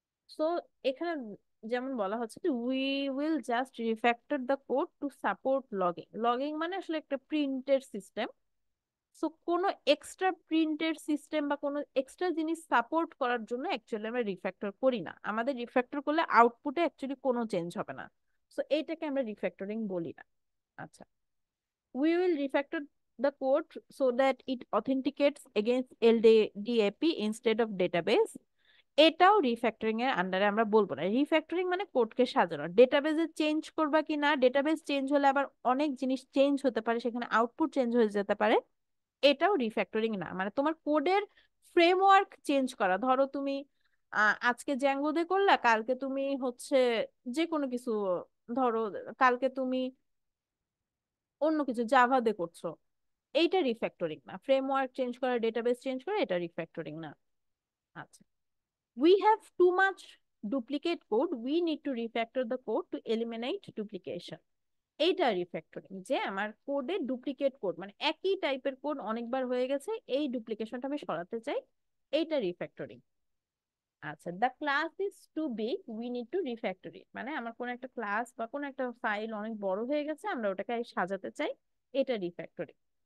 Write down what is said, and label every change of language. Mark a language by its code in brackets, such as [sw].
[en] so [bn] এখানে যেমন বলা হচ্ছে যে [en] We will just refactor the code to support logging. [bn] Logging মানে আসলে একটা প্রিন্টের সিস্টেম। সো কোনো এক্সট্রা প্রিন্টের সিস্টেম বা কোনো এক্সট্রা জিনিস সাপোর্ট করার জন্য অ্যাকচুয়ালি আমরা রিফ্যাক্টর করি না। আমাদের রিফ্যাক্টর করলে আউটপুটে অ্যাকচুয়ালি কোনো চেঞ্জ হবে না। সো এইটাকে আমরা রিফ্যাক্টরিং বলি না। [en] আচ্ছা, we will refactor the code so that it authenticates against LDAP instead of database. [bn] এটাও রিফ্যাক্টরিং এর আন্ডারে আমরা বলবো না। রিফ্যাক্টরিং মানে কোডকে সাজানো। ডেটাবেজে চেঞ্জ করবা কি না, ডেটাবেজ চেঞ্জ হলে আবার অনেক জিনিস চেঞ্জ হতে পারে, সেখানে আউটপুট চেঞ্জ হয়ে যেতে পারে, এটাও রিফ্যাক্টরিং না। মানে তোমার কোডের ফ্রেমওয়ার্ক চেঞ্জ করা, ধরো তুমি আজকে জ্যাঙ্গো দিয়ে করলা, কালকে তুমি হচ্ছে যে কোনো কিছু, ধরো কালকে তুমি অন্য কিছু জাভা দিয়ে করছো, এইটা রিফ্যাক্টরিং না। ফ্রেমওয়ার্ক চেঞ্জ করা, ডেটাবেস চেঞ্জ করা, এটা রিফ্যাক্টরিং না। [en] আচ্ছা, we have too much duplicate code, we need to refactor the code to eliminate duplication. [bn] এইটা রিফ্যাক্টরিং, যে আমার কোডে ডুপ্লিকেট কোড মানে একই টাইপের কোড অনেকবার হয়ে গেছে, এই ডুপ্লিকেশনটা আমি সরাতে চাই, এইটা রিফ্যাক্টরিং। [en] আচ্ছা, the class is too big, we need to refactor it. [bn] মানে আমার কোন একটা ক্লাস বা কোন একটা ফাইল অনেক বড় হয়ে গেছে, আমরা ওটাকে সাজাতে চাই, এটা রিফ্যাক্টরিং।